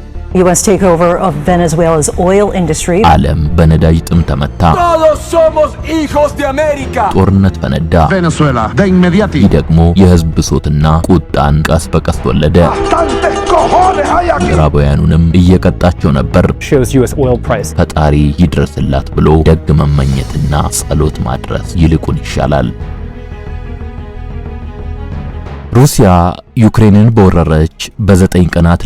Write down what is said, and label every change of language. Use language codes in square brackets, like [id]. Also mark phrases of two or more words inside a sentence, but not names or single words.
[en] U.S. takeover of Venezuela's oil industry. [am] ዓለም በነዳጅ ጥም ተመታ። [es] Todos somos hijos de América. [am] ጦርነት ፈነዳ። [es] Venezuela de inmediati. [am] ይህ ደግሞ የህዝብ ብሶትና ቁጣን ቀስ በቀስ ወለደ። ምዕራባውያኑንም እየቀጣቸው ነበር። ፈጣሪ ይድረስላት ብሎ ደግ መመኘትና ጸሎት ማድረስ ይልቁን ይሻላል። ሩሲያ ዩክሬንን በወረረች በ9 ቀናት